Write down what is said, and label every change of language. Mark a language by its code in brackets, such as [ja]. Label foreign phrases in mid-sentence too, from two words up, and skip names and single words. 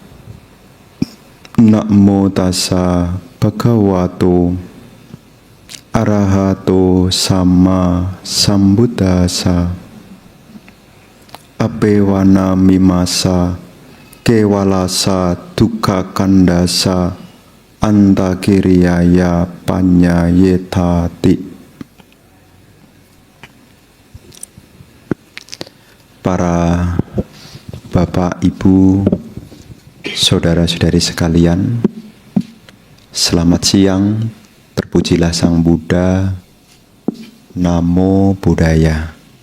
[pi] Namo tassa bhagavato arahato sama sambuddhassa. Apewana mimasa kewalasa dukkha kandasa antakiriyaya panyayetati. [id] Para bapak, ibu, saudara-saudari sekalian, selamat siang. Terpujilah Sang Buddha. [pi] Namo Buddhaya.